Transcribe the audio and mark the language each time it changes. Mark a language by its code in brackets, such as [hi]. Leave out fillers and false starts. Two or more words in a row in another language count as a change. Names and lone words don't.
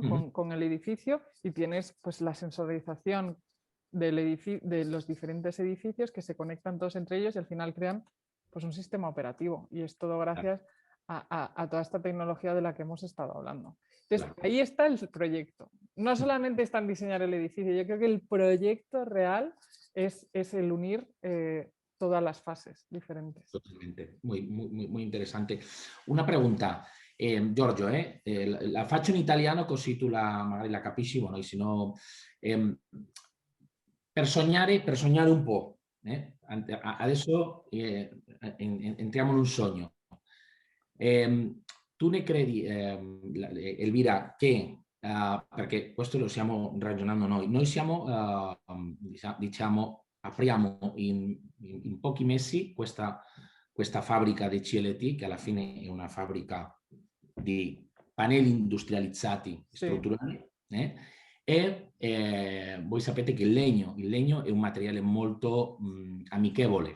[es] Con el edificio, y tienes pues la sensorización de los diferentes edificios que se conectan todos entre ellos y al final crean pues un sistema operativo, y es todo gracias a toda esta tecnología de la que hemos estado hablando. Entonces, ahí está el proyecto. No solamente está en diseñar el edificio, yo creo que el proyecto real es el unir todas las fases diferentes. Totalmente, muy interessante. Una pregunta, [it] Giorgio, la faccio in italiano così tu magari la capisci, bueno, e se no, per sognare un po', adesso entriamo in un sogno. Tu ne credi, Elvira, che, perché questo lo stiamo ragionando noi siamo, diciamo, apriamo in pochi mesi questa fabbrica di CLT, che alla fine è una fabbrica di pannelli industrializzati strutturali, e voi sapete che il legno è un materiale molto amichevole.